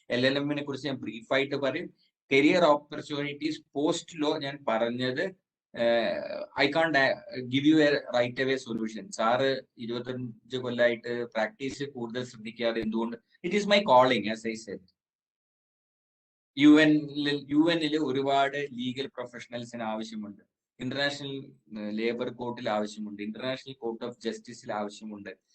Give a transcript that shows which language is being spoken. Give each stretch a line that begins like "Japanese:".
Malayalam: LLM-നെ കുറിച്ച് ഞാൻ ബ്രീഫായിട്ട് പറയും.
English: career opportunities post law
Malayalam: ഞാൻ പറഞ്ഞത്
English: I can't give you a right away solution.
Malayalam: Sir 25 കൊല്ലമായിട്ട് പ്രാക്ടീസ് കൂടുതൽ ശ്രദ്ധിക്കാതെ എന്തുകൊണ്ട്?
English: It is my calling, as I said.
Malayalam: UN-ൽ ഒരുപാട് ലീഗൽ പ്രൊഫഷണൽസിന് ആവശ്യമുണ്ട്. ഇന്റർനാഷണൽ ലേബർ കോർട്ടിൽ ആവശ്യമുണ്ട്. ഇന്റർനാഷണൽ കോർട്ട് ഓഫ് ജസ്റ്റിസിൽ ആവശ്യമുണ്ട്.